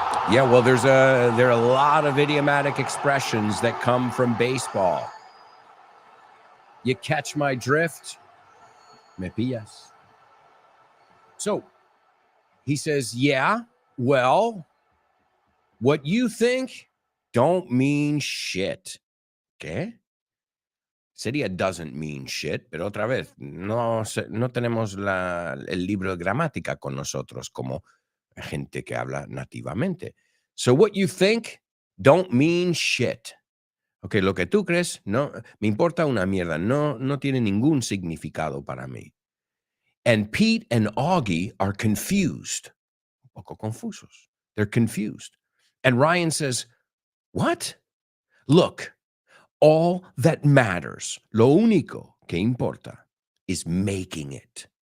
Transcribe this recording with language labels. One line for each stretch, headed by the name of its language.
English: Yeah, well, there are a lot of idiomatic expressions that come from baseball. You catch my drift?
Spanish: Me pillas.
English: So he says, yeah, well, what you think don't mean shit.
Spanish: ¿Qué? Sería
English: doesn't mean shit,
Spanish: pero otra vez, no tenemos el libro de gramática con nosotros como gente que habla nativamente.
English: So what you think don't mean shit.
Spanish: Okay, lo que tú crees no me importa una mierda, no tiene ningún significado para mí.
English: And Pete and Augie are confused.
Spanish: Un poco confusos.
English: They're confused. And Ryan says, what? Look, all that matters,
Spanish: lo único que importa,
English: is making it.